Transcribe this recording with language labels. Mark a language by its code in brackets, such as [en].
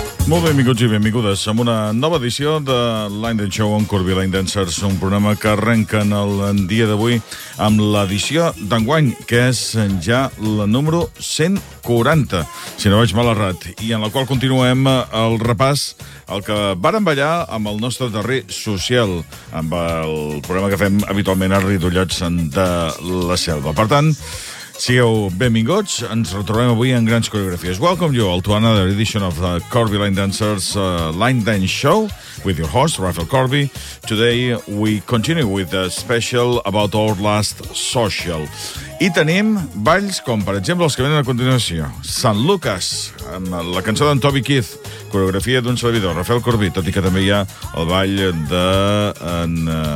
[ca] Molt benvinguts i benvingudes amb una nova edició de Line Dance Show on Corby Line Dancers, un programa que arrenca en el dia d'avui amb l'edició d'enguany, que és ja la número 140, si no vaig mal errat, i en la qual continuem el repàs al que vàrem ballar amb el nostre darrer social, amb el programa que fem habitualment a Ritollats de la Selva. Per tant, sigueu benvinguts, ens retrobem avui en grans coreografies. [en] Welcome you all to another edition of the Corby Line Dancers Line Dance Show with your host, Rafael Corby. Today we continue with a special about our last social. [ca] I tenim balls com, per exemple, els que venen a continuació. Sant Lucas, amb la cançó d'en Toby Keith, coreografia d'un servidor, Rafael Corby, tot i que també hi ha el ball de...